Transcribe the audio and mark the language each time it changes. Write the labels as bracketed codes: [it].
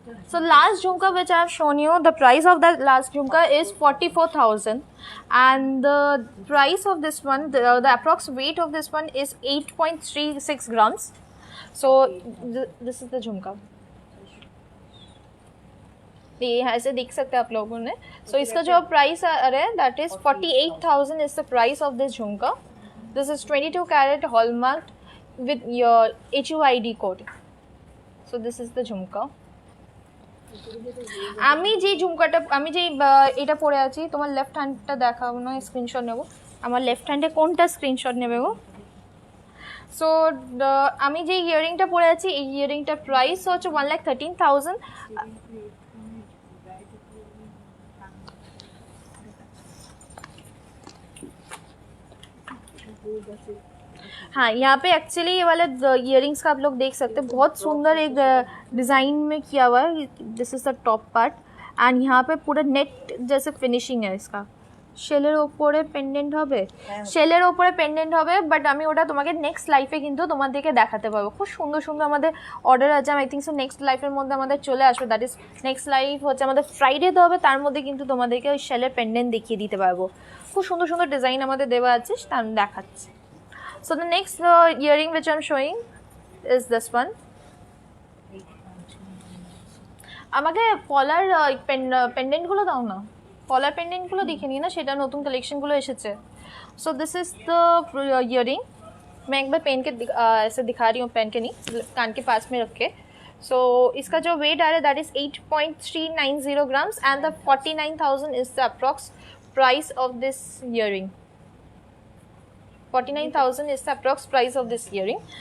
[en] So last jhumka which I have shown you, the price of that last jhumka is 44,000, and the price of this one, the approx weight of this one is 8.36 grams. So this is the jhumka. [hi] ये ऐसे देख सकते हैं आप लोगों ने। सो इसका जो प्राइस आ रहा है [en] That is 48,000 is the price of this jhumka. This is 22 carat hallmark with your HUID code. So this is the jhumka. [bn] আমি যে ঝুমকাটা আমি যে এটা পরে আছি, তোমার লেফট হ্যান্ডটা দেখাবো না, স্ক্রিনশট নেব। আমার লেফট হ্যান্ডে কোনটা স্ক্রিনশট নেবে গো? সো আমি যে ইয়ারিংটা পরে আছি এই ইয়ারিংটার প্রাইস হচ্ছে 1,13,000। [hi] हाँ, यहाँ पे एक्चुअली ये वाले इयरिंग्स का आप लोग देख सकते हैं, बहुत सुंदर एक डिज़ाइन में किया हुआ है। [en] this is the top part, [hi] and यहाँ पे पूरा नेट जैसे फिनिशिंग है इसका। [bn] শেলের ওপরে পেন্ডেন্ট হবে, শেলের ওপরে পেন্ডেন্ট হবে, বাট আমি ওটা তোমাকে নেক্সট লাইফে কিন্তু তোমাদেরকে দেখাতে পারবো। খুব সুন্দর সুন্দর আমাদের অর্ডার আছে, আই থিঙ্ক সো নেক্সট লাইফের মধ্যে আমাদের চলে আসবে। দ্যাট ইজ নেক্সট লাইফ হচ্ছে আমাদের ফ্রাইডেতে হবে, তার মধ্যে কিন্তু তোমাদেরকে ওই শেলের পেন্ডেন্ট দেখিয়ে দিতে পারবো। খুব সুন্দর সুন্দর ডিজাইন আমাদের দেওয়া আছে, তা আমি দেখাচ্ছি। [en] So the next earring which I am showing is this one. [bn] আমাকে পলার পেন্ডেন্টগুলো দাও না, পলার পেंडेंटগুলো দেখে নিই না, সেটা নতুন কালেक्शनগুলো এসেছে। [en] So this is the earring. [hi] मैं एक बार पहन के ऐसे दिखा रही हूँ, पहन के नहीं, कान के पास में रख के। सो इसका जो वेट आ रहा है [en] That is 8.390 grams and the 49,000 is the approx price of this earring. 49,000 is the approx price of this earring.